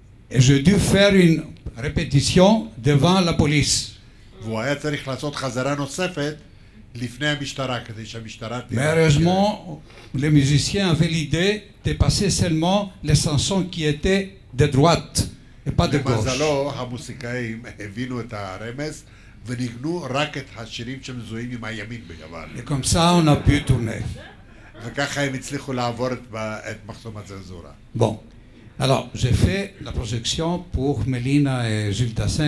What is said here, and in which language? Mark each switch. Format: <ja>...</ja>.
<fr>Et j'ai dû faire une répétition devant la police.</fr> <he>והוא היה צריך לעשות חזרה נוספת לפני המשטרה, כדי שהמשטרה...</he> <fr>Mais heureusement, les musiciens avaient l'idée de passer seulement les chansons qui étaient de droite et pas de gauche.</fr> <he>למזלו, המוסיקאים הבינו את הרמז וניגנו רק את השירים שמזוהים עם הימין בגוון.</he> <fr>Et comme ça, on a pu tourner.</fr> <he>וככה הם הצליחו לעבור את מחסום הצנזורה.</he> <fr>Bon. Alors, j'ai fait la projection pour Mélina et Jules Dassin.</fr>